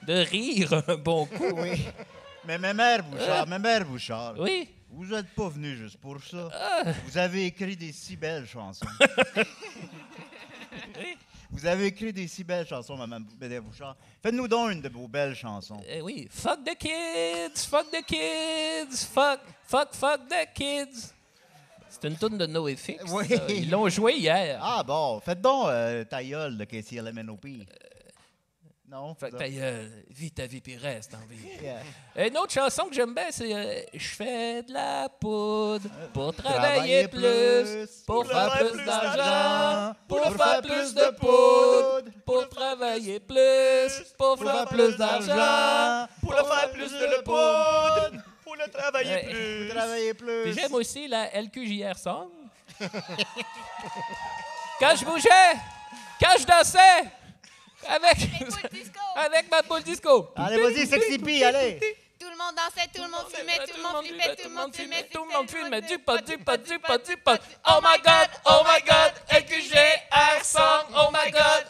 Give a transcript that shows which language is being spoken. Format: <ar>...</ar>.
<fr>de rire un bon coup. Oui. Mais ma mère Bouchard, Oui. vous n'êtes pas venu juste pour ça. Vous avez écrit des si belles chansons. Vous avez écrit des si belles chansons, Mme Bouchard. Faites-nous donc une de vos belles chansons. Oui.</fr> <en>Fuck the kids, fuck the kids, fuck the kids.</en> <fr>C'est une tourne de NoFX. Oui. Ils l'ont joué hier. Ah bon, faites donc ta gueule de KCLMNOP. Non? Fait que ta gueule, vis ta vie puis reste en vie.</fr> <en>Yeah.</en> <fr>Une autre chanson que j'aime bien, c'est Je fais de la poudre pour travailler plus, pour faire plus d'argent, pour faire plus de poudre, pour travailler plus, pour faire plus d'argent. Pour le faire plus de poudre. Pour le travailler Ouais. plus. Travaillez plus. Puis j'aime aussi la LQJR song. Quand je bougeais, quand je dansais, avec ma boule disco. Allez, vas-y, Sexy P, allez. Tout le monde dansait, tout le monde fumait, tout le monde flippait, tout le monde fumait, tout le monde fumait du pot, du pot, du pot, du pot.</fr> <en>Oh my God, LQJR song, oh my God.</en>